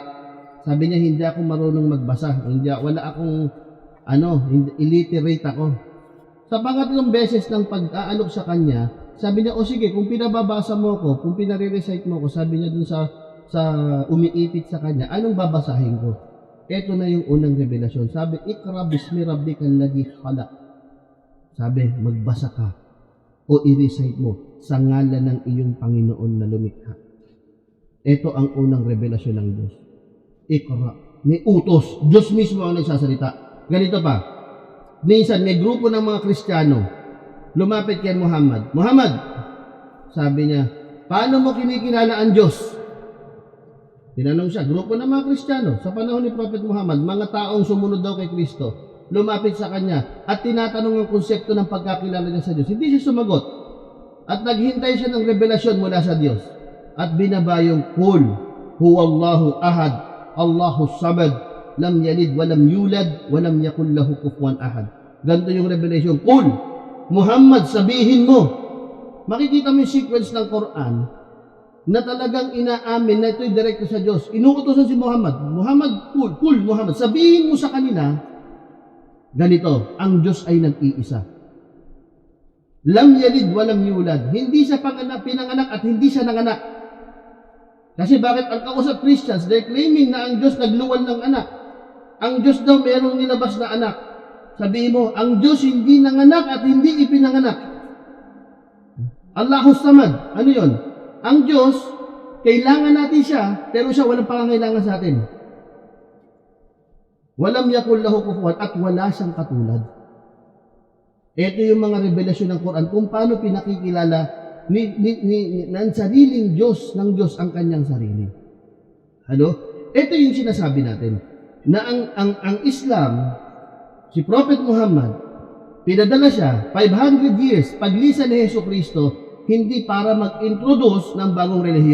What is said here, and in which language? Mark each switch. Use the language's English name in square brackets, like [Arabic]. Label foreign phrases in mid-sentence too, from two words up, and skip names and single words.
[Filipino] Sabi niya, hindi ako marunong magbasa. Wala akong, illiterate ako. Sa pangatlong beses ng pag-aalok sa kanya, sabi niya, sige, kung pinababasa mo ko, kung pinare-recite mo ko, sabi niya dun sa umiipit sa kanya, anong babasahin ko? Ito na yung unang revelasyon. Sabi, [Arabic] اقرأ باسم ربك الذي خلق. [Filipino] Sabi, magbasa ka o i-recite mo sa ngalan ng iyong Panginoon na lumikha. Ito ang unang revelasyon ng Diyos. Iqra. May utos. Diyos mismo ang nagsasalita. Ganito pa. Minsan, may grupo ng mga Kristiyano, lumapit kay Muhammad. Muhammad, sabi niya, paano mo kinikilala ang Diyos? Tinanong siya, grupo ng mga Kristiyano, sa panahon ni Prophet Muhammad, mga taong sumunod daw kay Kristo, lumapit sa kanya at tinatanong ang konsepto ng pagkakilala niya sa Diyos. Hindi siya sumagot. At naghintay siya ng revelasyon mula sa Diyos. At binabayong, [Arabic] قل هو الله أحد الله الصمد لم يلد ولم يولد ولم يكن له كفوا أحد. [Filipino] Ganito yung revelation. Qul, Muhammad, sabihin mo. Makikita mo yung sequence ng Quran na talagang inaamin na ito'y direkto sa Diyos. Inuutosan si Muhammad. Muhammad, Qul, Muhammad, sabihin mo sa kanila, ganito, ang Diyos ay nag-iisa. [Arabic] لم يلد ولم يولد. [Filipino] Hindi siya pinanganak at hindi siya nanganak. Kasi bakit ang kausap Christians, [English] they're claiming [Filipino] na ang Diyos nagluwal ng anak. Ang Diyos daw merong nilabas na anak. Sabihin mo, ang Diyos hindi nanganak at hindi ipinanganak. [Arabic] الله الصمد. [Filipino] Ano yun? Ang Diyos, kailangan natin siya, pero siya walang pangangailangan sa atin. [Arabic] ولم يكن له كفوا [Filipino] at wala siyang katulad. Ito yung mga revelasyon ng Quran kung paano pinakikilala ng sariling Diyos ng Diyos ang kanyang sarili. Ano? Ito yung sinasabi natin na ang Islam, si Prophet Muhammad, pinadala siya 500 years paglisan ni Jesucristo, hindi para mag-introduce ng bagong relihiyon.